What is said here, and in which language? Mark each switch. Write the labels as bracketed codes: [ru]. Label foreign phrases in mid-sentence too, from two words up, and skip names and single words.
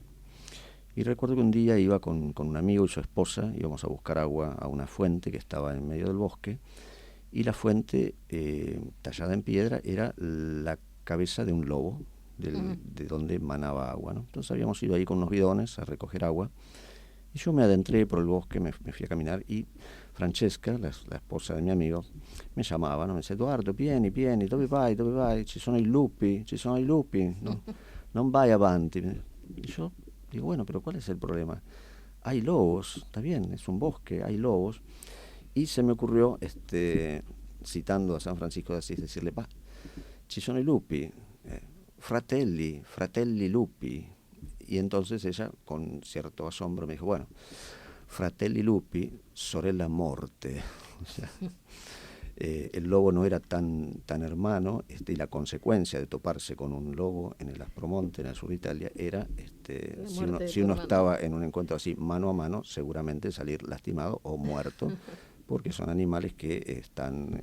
[es] Y recuerdo que un día iba con un amigo y su esposa, íbamos a buscar agua a una fuente que estaba en medio del bosque, y la fuente, tallada en piedra, era la cabeza de un lobo, de donde manaba agua, ¿no? Entonces habíamos ido ahí con unos bidones a recoger agua, y yo me adentré por el bosque, me fui a caminar, y Francesca, la esposa de mi amigo, me llamava, no? [it] Mi dice: Edoardo, vieni, dove vai? Ci sono i lupi, no? Non vai avanti. [es] Y yo digo, bueno, pero ¿cuál es el problema? Hay lobos, está bien, es un bosque, hay lobos. Y se me ocurrió, citando a San Francisco de Asís, decirle: [it] ci sono i lupi, fratelli lupi. [es] Y entonces ella, con cierto asombro, me dijo: bueno, [it] fratelli lupi, sorella morte. [es] O sea, el lobo no era tan hermano, y la consecuencia de toparse con un lobo en el Aspromonte, en el sur de Italia, era, si uno estaba en un encuentro así mano a mano, seguramente salir lastimado o muerto, porque son animales que están